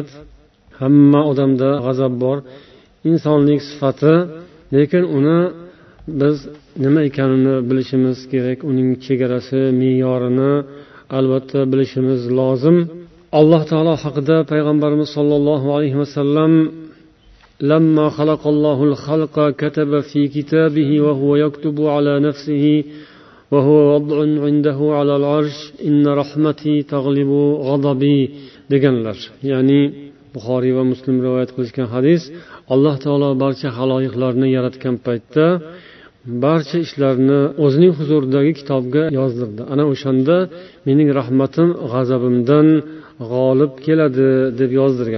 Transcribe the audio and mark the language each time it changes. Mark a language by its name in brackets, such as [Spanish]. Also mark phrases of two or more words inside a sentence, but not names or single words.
[Uzbek] Hamma odamda g'azab bor, insonlik sifati, lekin uni biz nima ekanini bilishimiz kerak, uning chegarasi, me'yorini albatta bilishimiz lozim. Alloh taolo haqida payg'ambarimiz sollallohu alayhi vasallam [Arabic] لما خلق الله الخلق كتب في كتابه وهو يكتب على نفسه وهو وضع عنده على العرش إن رحمتي تغلب غضبي deganlar. [Uzbek] Ya'ni Buxoriy va Muslim rivoyat qilishgan hadis. Alloh taolo barcha xaloyiqlarni yaratgan paytda barcha ishlarni o'zining huzuridagi kitobga yozdirdi. Ana o'shanda mening rahmatim g'azabimdan g'olib keladi deb yozdirgan.